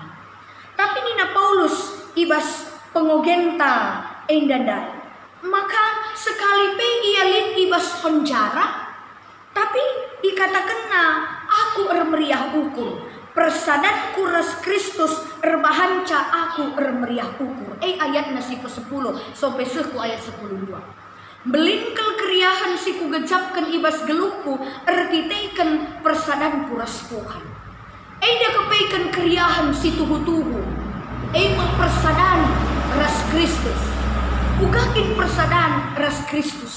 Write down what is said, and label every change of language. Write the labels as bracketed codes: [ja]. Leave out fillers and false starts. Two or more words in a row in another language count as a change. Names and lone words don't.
[btx] Tapi nina Paulus ibas pengogenta endandai. Maka sekali pe ialit ibas penjara, tapi dikatakanna aku meriah ukur, persadatku ras Kristus erbahanca aku meriah ukur. Ayat nasi ke-10 sampai sehku ayat 10.2. Belingkel keriahan si ku gejapkan ibas geluhku erkiteikan persadanku ras Tuhan. Dia kepeikan keriahan si tuhu-tuhu. Persadan ras Kristus. Ugakin persadan ras Kristus.